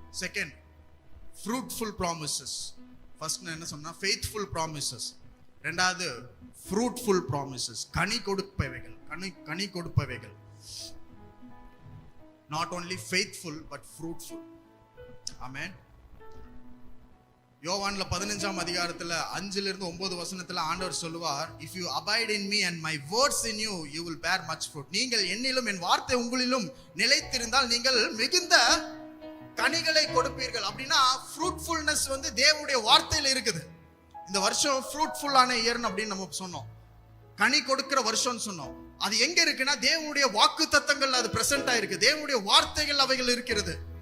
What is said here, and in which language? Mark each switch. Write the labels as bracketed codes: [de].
[en] Second, fruitful promises. First [ta] என்ன சொன்னா, [en] Faithful promises. [ta] இரண்டாவது, [en] fruitful promises, [ta] Ghani கொடுப்பவைகள். Ghani கொடுப்பவைகள். [en] Not only faithful but fruitful. [ta] ஆமென். யோவான்ல 15ஆம் அதிகாரத்துல 5-9 வசனத்துல ஆண்டவர் சொல்லுவார், [en] if you abide in me and my words in you, you will bear much fruit. [ta] நீங்கள் என்னிலும் என் வார்த்தை உங்களிலும் நிலைத்திருந்தால் நீங்கள் மிகுந்த கனிகளை கொடுப்பீர்கள். அப்படின்னா ஃப்ரூட்ஃபுல்னஸ் வந்து தேவனுடைய வார்த்தையில இருக்குது. இந்த வருஷம் ஃப்ரூட்ஃபுல்லான இயர்னு அப்படின்னு நம்ம சொன்னோம், கனி கொடுக்கிற வருஷம்னு சொன்னோம். அது எங்க இருக்குன்னா தேவனுடைய வாக்கு தத்தங்கள் அது பிரசன்ட் ஆயிருக்கு, தேவனுடைய வார்த்தைகள் அவைகள் இருக்கிறது.